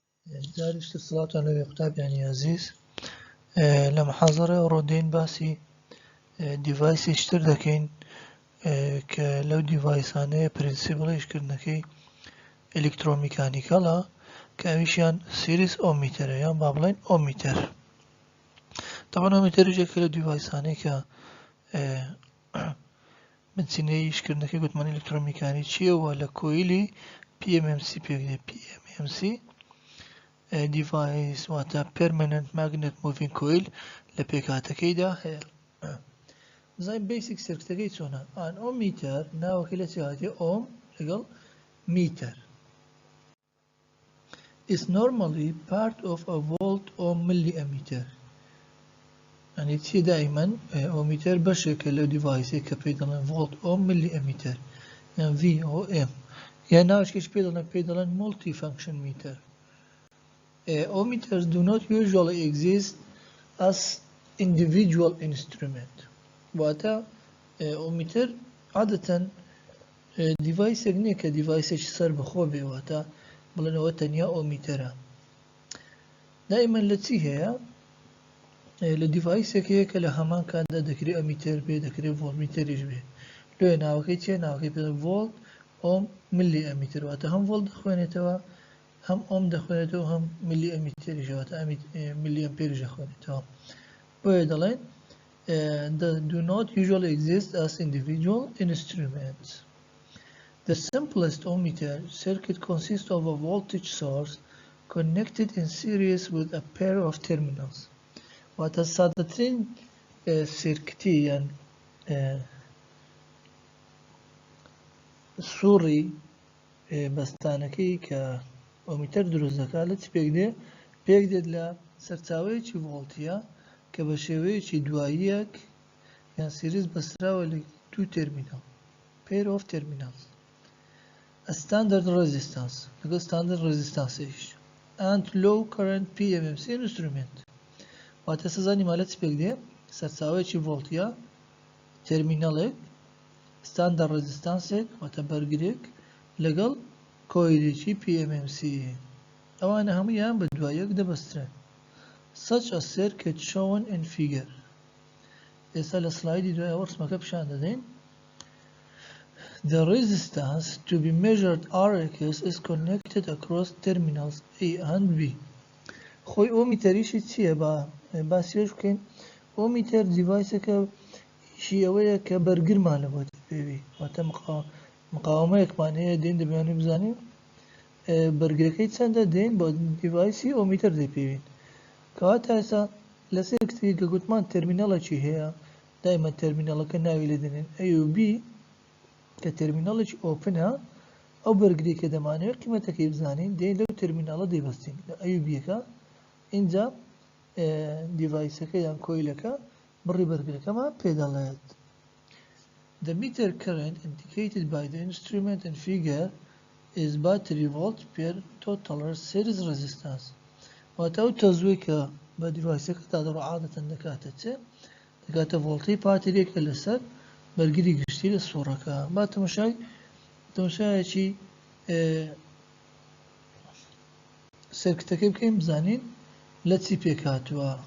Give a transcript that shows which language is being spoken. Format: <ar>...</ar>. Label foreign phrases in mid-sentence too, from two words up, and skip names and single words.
<ar>دارش اتصالات على وقتاب يعني عزيز</ar> <ckb>لمحاضرة ڕۆدەین باسی دیڤایسێکی تر دەکەین کە لەو دیڤایسانەیە پرینسیپڵیشکردنەکەی ئەلکترۆمیکانیکەڵە کە ئەویشیان سیریز ئۆمیتەرە یان با بڵێن ئۆمیتەر. طبعا ئۆمیتەریشێکە لە دیڤایسانەی کە بنچینەیشکردنەکەی گوتمانی ئەلکترۆمیکانی چیەوە لە کۆیلی PMMC پێویستە.</ckb> <en>PMMC device واتە permanent magnet moving coil</en> <ckb>لە پێکهاتەکەیدا هەیە. بزانین بیسیک سرکتەکەی چۆنە. ئان ئۆمیتەر ناوەکەی لە چی هاتیە؟ ئۆم لەگەڵ میتەر.</ckb> <en>is normally part of a volt or milliammeter.</en> <ckb>يعني چی دائما ئۆمیتەر بەشێکە لە دیڤایسێک کە پێی دەڵێن</ckb> <en>volt or milliammeter</en> <ckb>یان VOM یان ناوچکەش پێی دەڵێن</ckb> <en>multifunction meter. Ohmmeters do not usually exist as individual instrument.</en> <ckb>واتە ئۆمیتەر عادەتەن دیڤایسێک نییە کە دیڤایسێکی سەر بەخۆ بێ واتە بڵێنەوە تەنیا ئۆمیتەرە. دائما لە چی هەیە؟ لە دیڤایسێک هەیە کە لە هەمان کاتدا دەکرێت ئەمیتەر بێ، دەکرێت ڤۆڵمیتەریش بێ. لێ ناوەکەی چیە؟ ناوەکەی پێ ڤۆڵت ئۆم ملی ئەمیتەر واتە هەم ڤۆڵت دەخوێنێتەوە هەم ئۆم دەخوێنێتەوە هەم ملی ئەمیتەریش واتە ملی ئەمپێریش دەخوێنێتەوە. بۆیە دەڵێن</ckb> <en>do not usually exist as individual instruments. The simplest ohmmeter circuit consists of a voltage source connected in series with a pair of terminals.</en> <ckb>واتە سادەترین سیرکتی یان سووڕی بەستانەکەی کە ئۆمیتەر دروست دەکات لە چ پێک دێت لە سەرچاوەیەکی ڤۆڵتیە کە بە شێوەیەکی دواییەک یان سیریز بەستراوە لە دوو تێرمینەڵ</ckb> <en>pair of terminals. A standard resistance لەگەڵ standard resistance and low current PMMC instrument.</en> <ckb>واتە سەزانی مالە چ پێک دێ؟ سەرچاوەیەکی ڤۆڵتیە تێرمینەڵێک</ckb> <en>standard resistance</en> <ckb>واتە بەرگرێک لەگەڵ کۆیلێکی PMMC ئەوانە هەموویان بە دواییەک دەبەسترێن.</ckb> <en>Such a circuit shown in figure.</en> <ckb>ئێستا لە سلایدی دوای ئەوە ڕسمەکە پیشان دەدەین.</ckb> <en>The resistance to be measured RX is connected across terminals A and B.</en> <ckb>خۆی ئۆمیتەریشی چییە؟ باسیێش بکەین. ئۆمیتەر دیڤایسەکە ئیشی ئەوەیە کە بەرگرمان لە بۆ پێوی واتە مقاومەیەکمان هەیە دێن دەبیانێ بزانین بەرگرەکەی چەندە دێن بۆ دیڤایسی ئۆمیتەر دەپێوین. کەواتە ئێستا لە سێرکتی کە گوتمان تەرمینەڵێکی هەیە دایما تەرمینەڵەکە ناوی لێ دەنێن A و B کە تەرمینەڵێکی ئۆپنە ئەو بەرگری کە دەمانەوێت قیمەتەکەی بزانین دێن لەو تەرمینەڵە دەیبەستین لە A و B-ەکە اینجا دیڤایسەکە یان کۆیلەکە بڕی بەرگرەکەمان پێدەڵێت.</ckb> <en>The meter current indicated by the instrument and figure is battery volt per total series resistance.</en> <ckb>واتە ئەو تەزووی کە بە دیڤایسەکەدا دەڕۆ عادەتەن دەکاتە چێ؟ دەکاتە ڤۆڵتەی پاتریەکە لەسەر بەرگری گشتی لە سووڕەکە. با تەماشایەکی سرکتەکەی بکەین بزانین لە چی پێکهاتووە.</ckb>